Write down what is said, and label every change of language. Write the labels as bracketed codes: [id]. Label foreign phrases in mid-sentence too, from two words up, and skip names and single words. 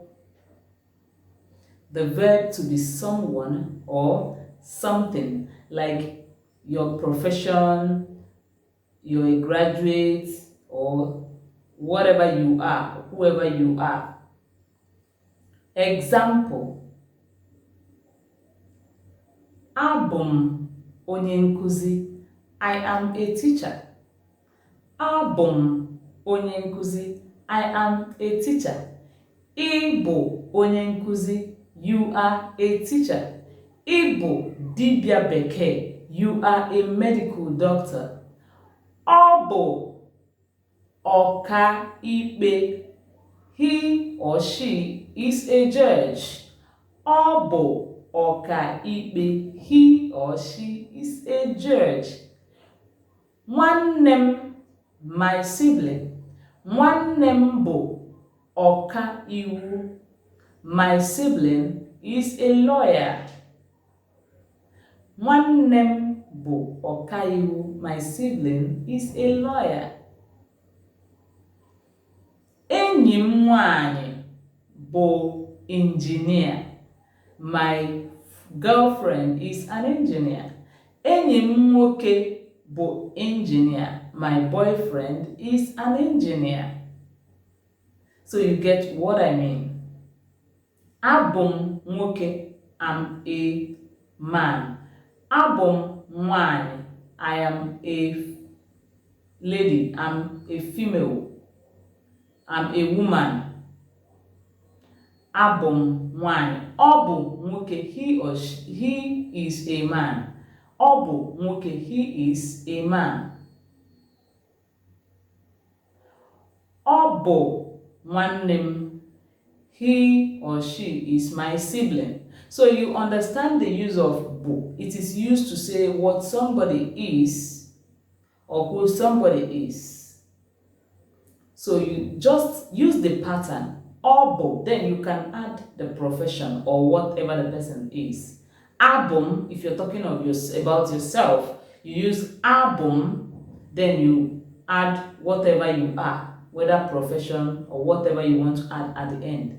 [en] The verb to be someone or something, like your profession, you're a graduate, or whatever you are, whoever you are. [ig] Example: Abum onye nkuzi. [en] I am a teacher. [ig] Abum onye nkuzi. [en] I am a teacher. [ig] Igbo onye nkuzi. [en] You are a teacher. [ig] Igbo dibia bekee. [en] You are a medical doctor. [ig] Ọ ọka ikpe. [en] He or she is a judge. [ig] Ọ ọka ikpe. [en] He or she is a judge. [ig] Nwanne m, [en] my sibling. [ig] Nwanne m bụ ọka iwu. [en] My sibling is a lawyer. [ig] Nwanne m bụ ọka iwu. [en] My sibling is a lawyer. [ig] Enyi m nwanyị bụ engineer. [en] My girlfriend is an engineer. [ig] Enyi m nwoke bụ engineer. [en] My boyfriend is an engineer. So you get what I mean. [ig] Abụ m nwoke, [en] I'm a man. [ig] Abụ m nwanyị, [en] I am a lady, I'm a female. I'm a woman. [ig] Abụ m nwanyị. Ọ bụ nwoke, [en] he or she, he is a man. [ig] Ọ bụ nwoke, [en] he is a man. [ig] Ọ bụ nwanne m, [en] he or she is my sibling. So you understand the use of bụ. It is used to say what somebody is or who somebody is. So you just use the pattern [ig] ọ bụ, [en] then you can add the profession or whatever the person is. Abum, if you're talking of about yourself, you use abum, then you add whatever you are, whether profession or whatever you want to add at the end.